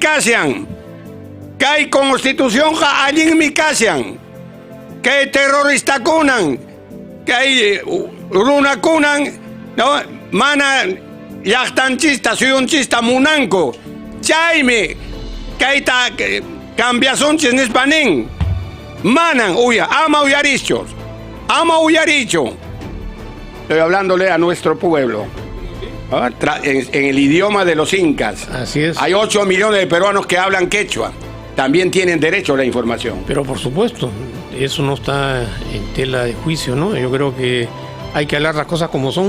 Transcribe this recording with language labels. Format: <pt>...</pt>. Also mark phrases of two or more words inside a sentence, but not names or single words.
<qu>kasyan, kay constitucionqa allinmi kasyan, kay terrorista kunan, kay runakunan, no, mana llaqtanchista, suyunchista munanku, chaymi kayta cambiasunchis nispanin, manan ama uyarichu, ama uyarichu.</qu> <es>Estoy hablándole a nuestro pueblo, ¿no? En el idioma de los incas. Así es. Hay 8 millones de peruanos que hablan quechua. También tienen derecho a la información. Pero por supuesto, eso no está en tela de juicio, ¿no? Yo creo que hay que hablar las cosas como son.</es>